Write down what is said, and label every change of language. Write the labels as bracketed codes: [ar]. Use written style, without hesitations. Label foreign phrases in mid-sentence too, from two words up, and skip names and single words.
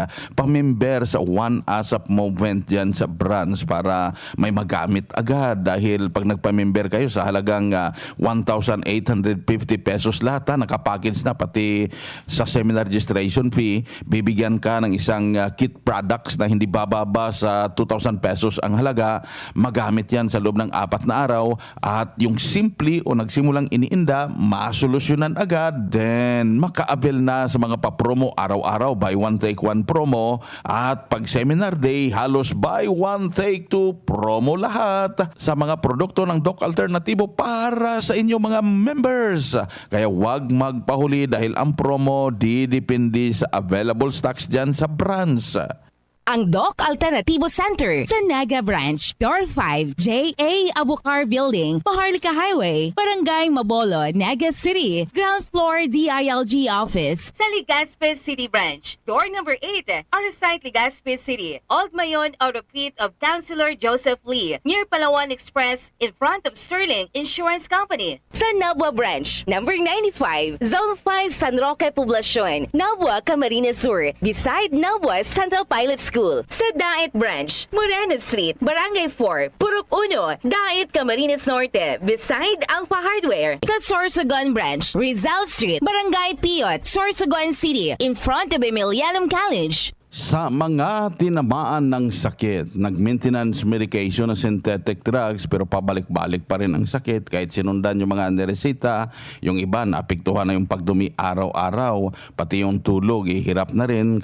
[tl] Pamember sa One ASAP Movement dyan sa branch para may magamit agad, dahil pag nagpamember kayo sa halagang 1,850 pesos lahat, nakapackage na pati sa [en] seminar registration fee, [tl] bibigyan ka ng isang [en] kit products [tl] na hindi bababa sa 2,000 pesos ang halaga. Magamit yan sa loob ng 4 na araw, at yung simple o nagsimulang iniinda, masolusyonan agad, then maka-avail na sa mga pa-promo araw-araw, [en] buy one take one promo, [tl] at pag seminar day, halos [en] buy one take two promo [tl] lahat sa mga produkto ng Doc Alternatibo para sa inyong mga members. Kaya wag magpahuli, dahil ang promo didepende sa available stocks dyan sa branch. Ang Doc Alternativo Center sa Naga Branch, Door 5, J.A. Abucar Building, Paharlika Highway, Barangay Mabolo, Naga City. [en] Ground floor DILG Office sa Legazpi City Branch, Door number 8, Arsite, Legazpi City. Old Mayon Auto-Crete of Councilor Joseph Lee, near Palawan Express, in front of Sterling Insurance Company. [tl] Sa Nabua Branch, number 95, Zone 5, San Roque Poblacion, Nabua, Camarines Sur, beside Nabua Central Pilot School. Sa Dait Branch, Moreno Street, Barangay 4, Purok 1, Dait, Camarines Norte, beside Alpha Hardware. Sa Sorsogon Branch, Rizal Street, Barangay Piot, Sorsogon City, [en] in front of Emilianum College. [tl] Sa mga tinamaan ng sakit, nag- [en] maintenance medication [tl] na [en] synthetic drugs, [tl] pero pabalik-balik pa rin ang sakit kahit sinundan yung mga niresita. Yung iba, naapektuhan na yung pagdumi araw-araw, pati yung tulog, hirap na rin.